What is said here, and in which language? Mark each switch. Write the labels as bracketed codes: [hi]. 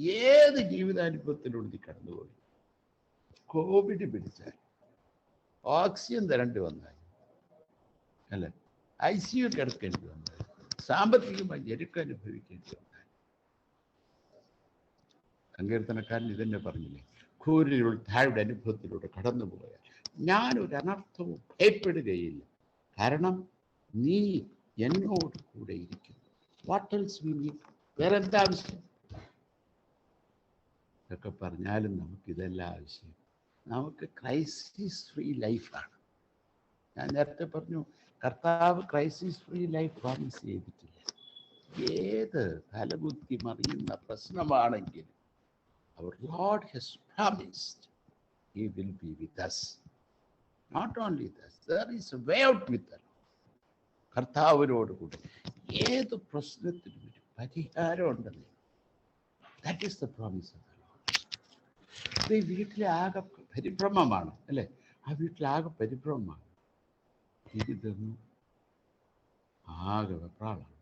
[ml] ഏത് ജീവിതാനുഭവത്തിലൂടെ നീ കടന്നുപോയി, കോവിഡ് പിടിച്ചാൽ, ഓക്സിജൻ തരേണ്ടി വന്നാൽ, അല്ല ICU കിടക്കേണ്ടി വന്നാൽ, സാമ്പത്തികമായി ഞെരുക്കം അനുഭവിക്കേണ്ടി വന്നാൽ, സങ്കീർത്തനക്കാരൻ ഇതന്നെ പറഞ്ഞില്ലേ, ഘോരയുടെ താഴെ അനുഭവത്തിലൂടെ കടന്നുപോയാൽ ഞാനൊരു അനർത്ഥവും ഭയപ്പെടുകയില്ല, കാരണം നീ എന്നോട് കൂടെ ഇരിക്കുന്നു. [en] What else we need? [ml] വേറെ എന്താ ആവശ്യം? ഇതൊക്കെ പറഞ്ഞാലും നമുക്കിതെല്ലാം ആവശ്യം. നമുക്ക് ക്രൈസിസ് ഫ്രീ ലൈഫാണ്. ഞാൻ നേരത്തെ പറഞ്ഞു, കർത്താവ് ക്രൈസിസ് ഫ്രീ ലൈഫ് പ്രോമിസ് ചെയ്തിട്ടില്ല. ഏത് തലകുത്തി മറിയുന്ന പ്രശ്നമാണെങ്കിലും [en] our Lord has promised He will be with us. Not only this, there is a way out with us. [ml] കർത്താവിനോട് കൂടെ ഏത് പ്രശ്നത്തിനും ഒരു പരിഹാരം ഉണ്ടെന്ന്. [en] That is the promise of the lord. [ml] ഈ വീട്ടിലെ ആകെ പരിഭ്രമമാണ്, അല്ലേ? ആ വീട്ടിലാകെ പരിഭ്രമമാണ്. ഇതൊന്നും ആകെ വെപ്രാളാണ്.